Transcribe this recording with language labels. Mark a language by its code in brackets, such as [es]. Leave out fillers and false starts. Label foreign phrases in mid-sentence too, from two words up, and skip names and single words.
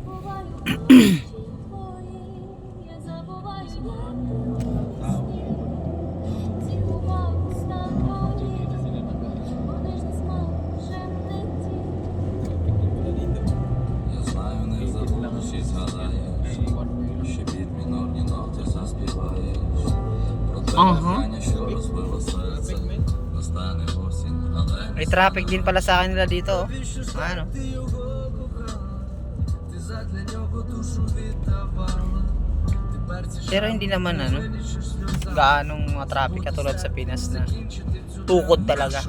[uk] Я знаю, не забудеш, згадаєш, ще під мінорні ноти заспіваєш. Про те кохання, що розбило серце, настане осінь, але [tl] May traffic din pala sa kanila dito. Oh. Ano? Pero hindi naman ano, gaanong mga traffic katulad sa Pinas na tukod talaga.